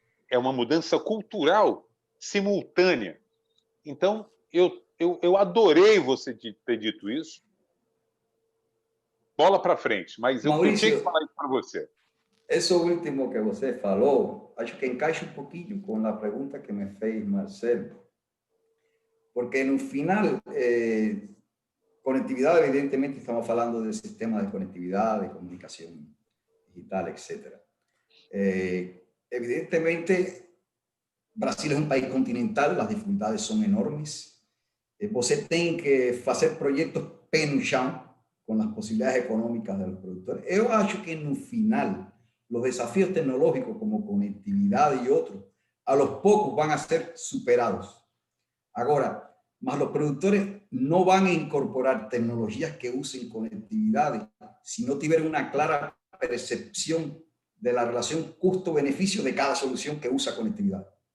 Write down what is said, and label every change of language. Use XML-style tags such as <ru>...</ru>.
<pt>É uma mudança cultural simultânea. Então, eu adorei você ter dito isso. Bola para frente, mas Maurício, eu tinha que falar isso para você. Isso último que você falou, acho que encaixa um pouquinho com a pergunta que me fez Marcelo.</pt> <es>Porque no final, conectividad, evidentemente estamos hablando de sistemas de conectividad, de comunicación digital, etc. Evidentemente, Brasil es un país continental, las dificultades son enormes.</es> <pt>Você tem que fazer</pt> <es>proyectos</es> <pt>pé no chão,</pt> <es>con las posibilidades económicas de los productores. Yo acho que no final, los desafíos tecnológicos como conectividad y otros, a los pocos van a ser superados. Ahora, mas los productores no van a incorporar tecnologías que usen conectividad si no tienen una clara percepción de la relación costo-beneficio de cada solución que usa conectividad.</es>